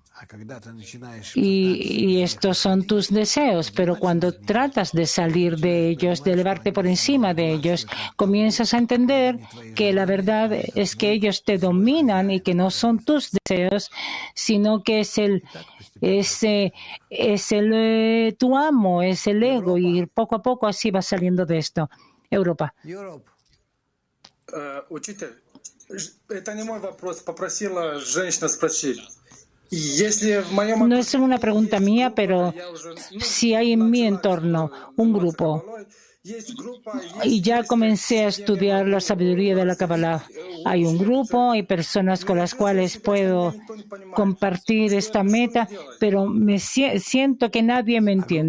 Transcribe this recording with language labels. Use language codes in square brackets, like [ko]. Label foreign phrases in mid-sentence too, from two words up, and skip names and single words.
[es] Y estos son tus deseos, pero cuando tratas de salir de ellos, de elevarte por encima de ellos, comienzas a entender que la verdad es que ellos te dominan y que no son tus deseos, sino que tu amo, es el ego, y poco a poco así vas saliendo de esto. Europa. [ru] Учитель, это не мой вопрос, попросила женщина спросить. [es] No es una pregunta mía, pero si hay en mi entorno un grupo y ya comencé a estudiar la sabiduría de la Kabbalah, hay un grupo, hay personas con las cuales puedo compartir esta meta, pero siento que nadie me entiende.